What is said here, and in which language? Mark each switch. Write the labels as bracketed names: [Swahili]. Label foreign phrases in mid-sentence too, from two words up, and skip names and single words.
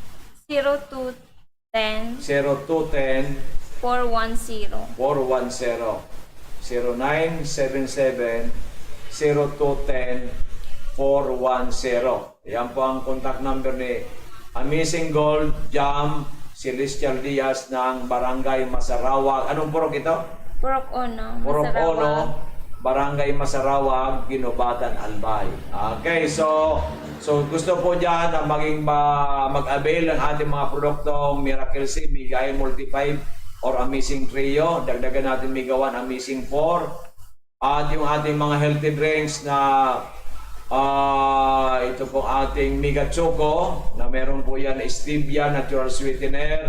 [Filipino] 0210 0210 410. 0977 0210 410. Yan po ang contact number ni Amazing Gold Jam Celestial Diaz ng Barangay Masarawak. Anong purok ito? Purok 1, Purok Masarawak. 1, Barangay Masarawak, Ginubatan, Albay. Okay, so gusto po dyan na mag-avail ng ating mga produktong Miracle C, Migay Multi 5 or Amazing Trio. Dagdagan natin Mega 1, Amazing 4. At yung ating mga [English] healthy drinks [Filipino] na ito po ating Mega Choco na meron po yan na stevia, [English] natural sweetener.